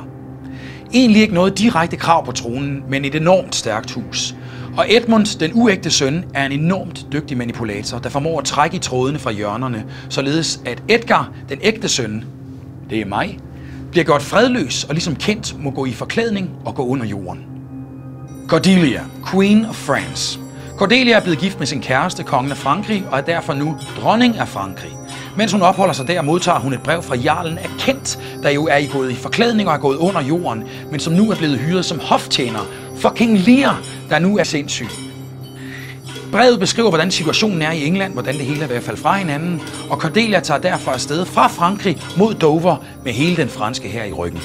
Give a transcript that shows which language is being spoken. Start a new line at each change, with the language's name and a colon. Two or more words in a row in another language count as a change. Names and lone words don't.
Danish: Egentlig ikke noget direkte krav på tronen, men et enormt stærkt hus. Og Edmund, den uægte søn, er en enormt dygtig manipulator, der formår at trække i trådene fra hjørnerne, således at Edgar, den ægte søn, det er mig, bliver gjort fredløs og ligesom Kent må gå i forklædning og gå under jorden.
English: Cordelia, Queen of France.
Danish: Cordelia er blevet gift med sin kæreste, kongen af Frankrig, og er derfor nu dronning af Frankrig. Mens hun opholder sig der, modtager hun et brev fra jarlen af Kent, der jo er gået i forklædning og er gået under jorden, men som nu er blevet hyret som hoftjener for King Lear, der nu er sindssyg. Brevet beskriver, hvordan situationen er i England, hvordan det hele er ved at falde fra hinanden, og Cordelia tager derfor afsted fra Frankrig mod Dover med hele den franske hær i ryggen.